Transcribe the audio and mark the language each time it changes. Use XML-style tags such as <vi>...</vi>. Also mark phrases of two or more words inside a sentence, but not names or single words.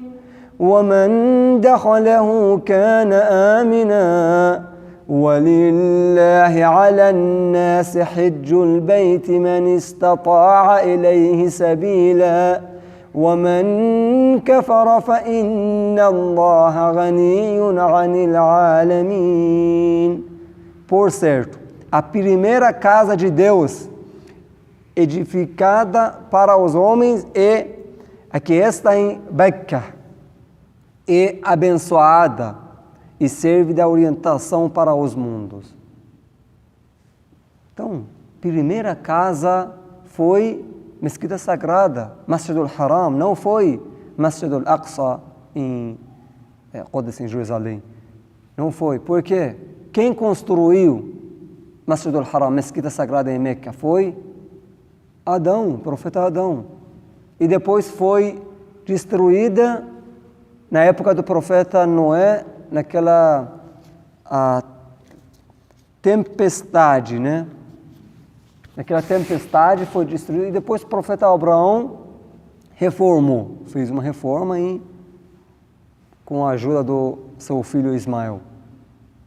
<ar>ومن دخله كان آمنا ولله على الناس حج البيت من استطاع إليه سبيلا ومن كفر فإن الله غني عن العالمين.</ar> <pt>Por certo, a primeira casa de Deus, edificada para os homens, é a que está em Beca, é abençoada e serve de orientação para os mundos. Então, primeira casa foi mesquita sagrada, Masjid al-Haram, não foi Masjid al-Aqsa em Jerusalém. Não foi. Por quê? Quem construiu Masjid al-Haram, mesquita sagrada em Meca, foi Adão, o profeta Adão. E depois foi destruída na época do profeta Noé, naquela tempestade, né? Naquela tempestade foi destruída e depois o profeta Abraão reformou, fez uma reforma com a ajuda do seu filho Ismael.</pt>